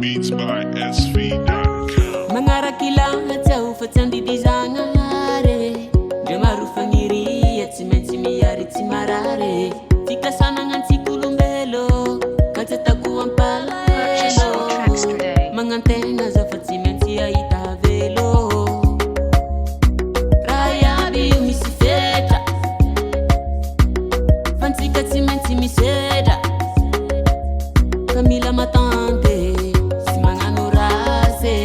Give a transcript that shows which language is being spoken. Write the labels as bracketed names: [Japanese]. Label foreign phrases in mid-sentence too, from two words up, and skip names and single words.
[English] by S V dot com. [Malagasy] Magnaraky lahatsa ho fa tsy andidy zagnahary. Ndre maro fagniria, tsy maintsy miary, tsy marary. Fikasana gn'antsika olombelo, ka tsy atako [English] Purchase your tracks [Malagasy] ampalahelo. today. Magnantegna za fa tsy maintsy ahita velo. Raha iaby io misy fetra, fa antsika tsy maintsy misedra. Ka mila matante, sy magnano rasy.